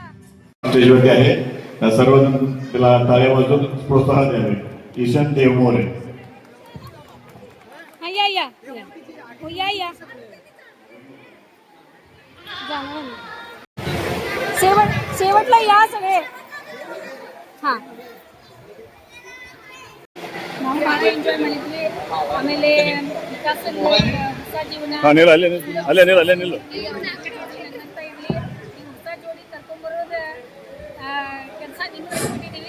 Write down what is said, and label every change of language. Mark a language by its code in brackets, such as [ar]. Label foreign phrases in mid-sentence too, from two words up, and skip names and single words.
[mr] स्टेजवरती आहे. सर्वजण त्याला टाळ्या वाजवून प्रोत्साहन द्यावे. ईशान देवमोरे. या शेवटला या सगळे. [kn] ಹಾಂ, ನಾವು ಭಾಳ ಎಂಜಾಯ್ ಮಾಡಿದ್ವಿ. ಆಮೇಲೆ ವಿಕಾಸ ಹೊಸ ಜೀವನ ಅಂತ ಇರಲಿ, ಈ ಹೊಸ ಜೋಡಿ ಕರ್ಕೊಂಡ್ಬರೋದು ಕೆಲಸ ನೀವು ಬಿಟ್ಟಿದ್ದೀವಿ.